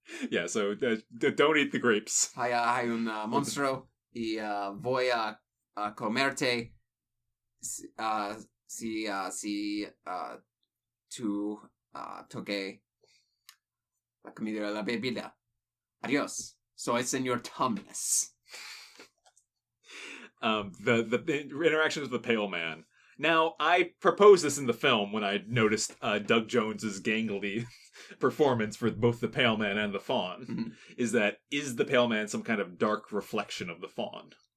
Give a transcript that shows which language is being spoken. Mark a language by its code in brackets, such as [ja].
[en] Yeah, so don't eat the grapes. [es] Hay un monstruo y voy a comerte si tu toque la comida y la bebida. Adios. Soy Señor Tumnus. [en] The interactions with the Pale Man. Now, I proposed this in the film when I noticed Doug Jones's gangly performance for both the Pale Man and the Faun. Mhm. Is the Pale Man some kind of dark reflection of the Faun?